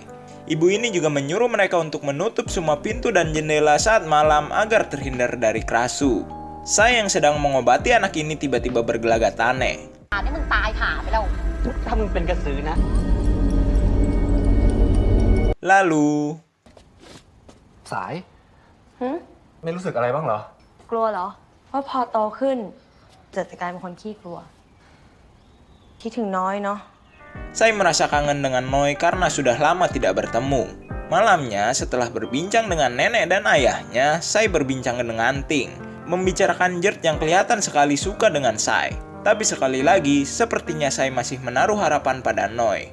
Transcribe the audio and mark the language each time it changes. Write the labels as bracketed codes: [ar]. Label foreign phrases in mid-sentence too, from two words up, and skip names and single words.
[id] Ibu ini juga menyuruh mereka untuk menutup semua pintu dan jendela saat malam agar terhindar dari Krasu. Sai yang sedang mengobati anak ini tiba-tiba bergelagat aneh. Lalu... [th] สายไม่รู้สึกอะไรบ้างเหรอ กลัวเหรอว่าพอโตขึ้นจะกลายเป็นคนขี้กลัวคิดถึงน้อยเนาะ [id] Saya merasa kangen dengan Noi karena sudah lama tidak bertemu. Malamnya, setelah berbincang dengan nenek dan ayahnya, saya berbincang dengan Ting, membicarakan Jert yang kelihatan sekali suka dengan Sai. Tapi sekali lagi, sepertinya saya masih menaruh harapan pada Noi.